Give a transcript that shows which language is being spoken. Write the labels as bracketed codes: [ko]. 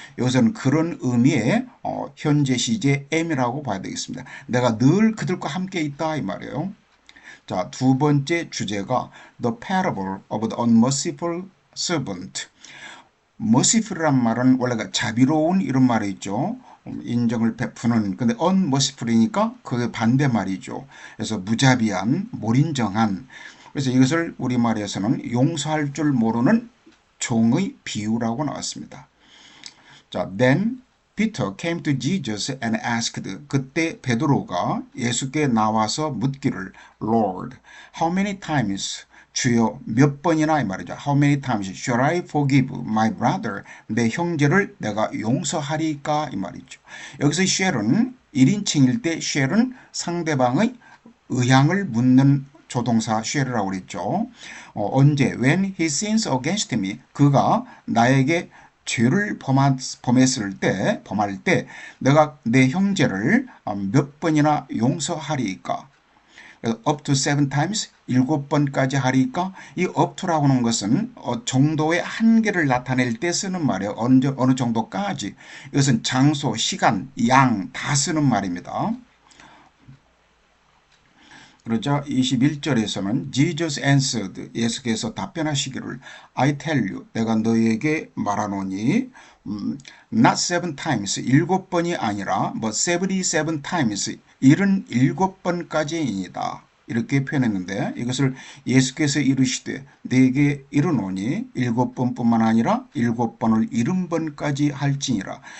[ko] 여기서는 그런 의미의 현재 시제 am이라고 봐야 되겠습니다. 내가 늘 그들과 함께 있다 이 말이에요. 자, 두 번째 주제가 [en] The Parable of the Unmerciful Servant. [ko] merciful이란 말은 원래가 자비로운 이런 말이 있죠. 인정을 베푸는. 근데 unmerciful이니까 그게 반대말이죠. 그래서 무자비한, 몰인정한. 그래서 이것을 우리말에서는 용서할 줄 모르는 종의 비유라고 나왔습니다. [en] 자, then Peter came to Jesus and asked. [ko] 그때 베드로가 예수께 나와서 묻기를 [en] Lord, how many times? [ko] 주여 몇 번이나 이 말이죠. [en] How many times shall I forgive my brother? [ko] 내 형제를 내가 용서하리까 이 말이죠. 여기서 shall은 1인칭일 때 shall은 상대방의 의향을 묻는 조동사 shall이라고 그랬죠. 언제? [en] When he sins against me. [ko] 그가 나에게 죄를 범할 때 내가 내 형제를 몇 번이나 용서하리까? [en] up to 7 times [ko] 7번까지 하리까? 이 up to라고 하는 것은 정도의 한계를 나타낼 때 쓰는 말이에요. 어느 정도까지. 이것은 장소, 시간, 양 다 쓰는 말입니다. 그러자 21절에서는 [en] Jesus answered. [ko] 예수께서 답변하시기를 [en] I tell you. [ko] 내가 너에게 말하노니 [en] not 7 times [ko] 7번이 아니라 [en] 77 times [ko] 77번까지이니다. 이렇게 표현했는데 이것을 예수께서 이르시되 내게 이르노니 7번뿐만 아니라 7번을 70번까지 할지니라.